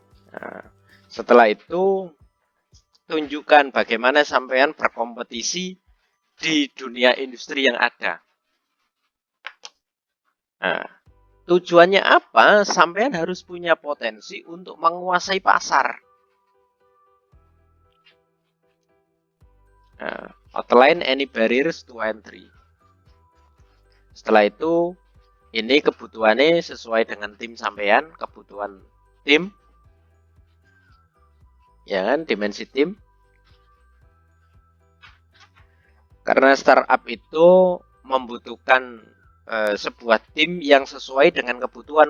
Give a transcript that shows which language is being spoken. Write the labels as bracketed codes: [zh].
[id] Nah, setelah itu tunjukkan bagaimana sampean berkompetisi di dunia industri yang ada. Nah, tujuannya apa? Sampean harus punya potensi untuk menguasai pasar. [en] Nah, outline any barriers to entry. [id] Setelah itu, ini kebutuhannya sesuai dengan tim sampean, kebutuhan tim, ya kan, dimensi tim. Karena startup itu membutuhkan sebuah tim yang sesuai dengan kebutuhan.